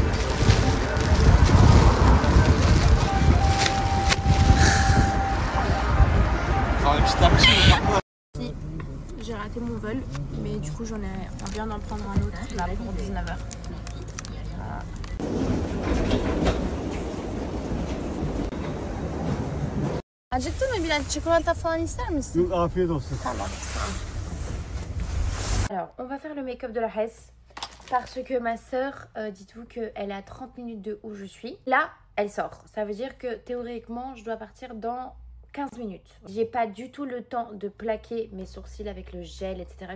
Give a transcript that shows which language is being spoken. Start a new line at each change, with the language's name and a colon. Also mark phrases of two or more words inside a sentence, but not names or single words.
French: Enfin, un petit à petit, Si, j'ai raté mon vol, mais du coup on vient d'en prendre un autre là pour 19h. Voilà.
Turkish: Acıktın mı Bilal? Çikolata falan ister misin? Yok, afiyet olsun. Tamam.
French: Alors, on va faire le make-up de la Hesse parce que ma soeur, dites-vous qu'elle est à 30 minutes de où je suis. Là, elle sort. Ça veut dire que théoriquement, je dois partir dans 15 minutes. J'ai pas du tout le temps de plaquer mes sourcils avec le gel, etc.